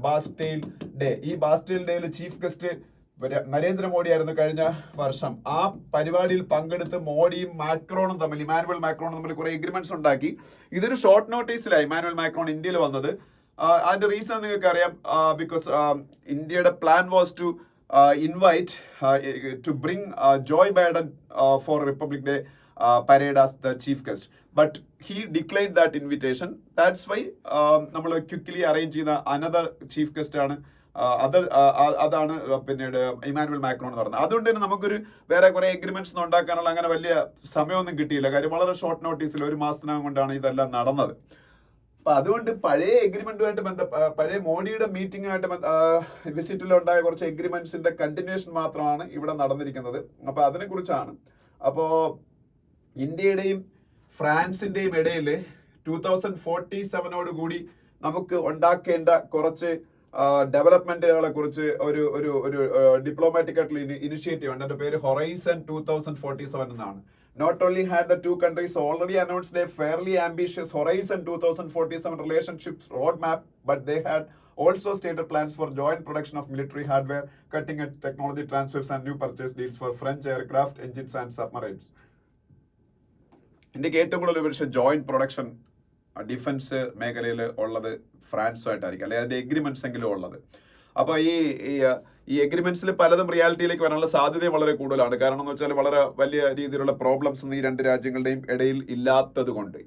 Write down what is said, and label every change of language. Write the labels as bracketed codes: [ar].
[ml] ബാസ്റ്റെയിൽ day. ഈ ബാസ്റ്റെയിൽ ഡേയിൽ chief guest Narendra Modi ആയിരുന്നു കഴിഞ്ഞ വർഷം. ആ പരിപാടിയിൽ പങ്കെടുത്ത് മോഡിയും ഇമാനുവൽ മാക്രോണും തമ്മിൽ കുറെ എഗ്രിമെന്റ്സ് ഉണ്ടാക്കി. ഇതൊരു ഷോർട്ട് നോട്ടീസിലാണ് ഇമാനുവൽ മാക്രോൺ ഇന്ത്യയിൽ വന്നത്. അതിന്റെ റീസൺ നിങ്ങൾക്ക് അറിയാം. [en] Because ഇന്ത്യയുടെ plan was to invite to bring Joe Biden for Republic Day parade as the chief guest, but he declined that invitation. That's why [ml] നമ്മൾ ക്വിക്ക്ലി അറേഞ്ച് ചെയ്ത [en] another chief guest [ml] ആണ് അതാണ് പിന്നീട് ഇമാനുവൽ മാക്രോൺ എന്ന് പറയുന്നത്. അതുകൊണ്ട് തന്നെ നമുക്കൊരു വേറെ കുറെ എഗ്രിമെന്റ്സ് ഉണ്ടാക്കാനുള്ള അങ്ങനെ വലിയ സമയമൊന്നും കിട്ടിയില്ല. കാര്യം വളരെ ഷോർട്ട് നോട്ടീസിൽ 1 മാസത്തിനകം കൊണ്ടാണ് ഇതെല്ലാം നടന്നത്. അപ്പൊ അതുകൊണ്ട് പഴയ എഗ്രിമെന്റുമായിട്ട് പഴയ മോഡിയുടെ മീറ്റിംഗുമായിട്ട് വിസിറ്റിൽ ഉണ്ടായ കുറച്ച് എഗ്രിമെന്റ്സിന്റെ കണ്ടിന്യൂഷൻ മാത്രമാണ് ഇവിടെ നടന്നിരിക്കുന്നത്. അപ്പൊ അതിനെ കുറിച്ചാണ്. അപ്പോ ഇന്ത്യയുടെയും ഫ്രാൻസിന്റെയും ഇടയിൽ 2047 കൂടി നമുക്ക് ഉണ്ടാക്കേണ്ട കുറച്ച് ഡെവലപ്മെന്റുകളെ കുറിച്ച് ഒരു ഡിപ്ലോമാറ്റിക് ആയിട്ടുള്ള ഇനിഷ്യേറ്റീവ് ഉണ്ട്. അതിന്റെ പേര് ഹൊറൈസൺ 2047 എന്നാണ്. [en] Not only had the two countries already announced a fairly ambitious Horizon 2047 relationships roadmap, but they had also stated plans for joint production of military hardware, cutting-edge technology transfers and new purchase deals for French aircraft engines and submarines. [ml] ഇന്ത്യക്ക് ഏറ്റവും കൂടുതൽ ഒരു joint production defence മേഖലയിൽ ഉള്ളത് ഫ്രാൻസുമായിട്ടായിരിക്കും, അല്ലെങ്കിൽ അതിന്റെ agreements എങ്കിലും ഉള്ളത്. അപ്പൊ ഈ എഗ്രിമെന്റ്സിൽ പലതും റിയാലിറ്റിയിലേക്ക് വരാനുള്ള സാധ്യതയും വളരെ കൂടുതലാണ്. കാരണം എന്ന് വെച്ചാൽ വളരെ വലിയ രീതിയിലുള്ള പ്രോബ്ലംസ് ഒന്നും ഈ രണ്ട് രാജ്യങ്ങളുടെയും ഇടയിൽ ഇല്ലാത്തത് കൊണ്ട്.